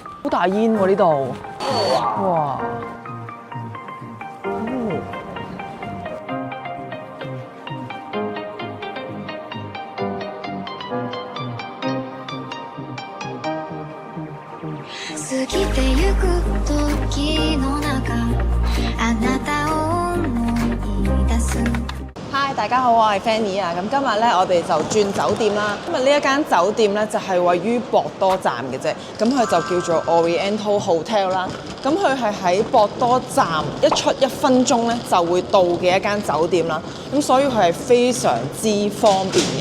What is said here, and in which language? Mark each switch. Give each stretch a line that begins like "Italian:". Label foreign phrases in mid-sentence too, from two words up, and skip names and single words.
Cantonese: 大煙喎呢度，哇！
Japanese: 過ぎてゆく時の中あなたを思い出す。
Cantonese: Hi，大家好，我係 Fanny 啊。咁今日咧，我哋就轉酒店啦。今日呢一間酒店咧就係位於博多站嘅啫。咁佢就叫做 Oriental Hotel 啦。咁佢係喺博多站一出1分鐘咧就會到嘅一間酒店啦。咁所以佢係非常之方便嘅。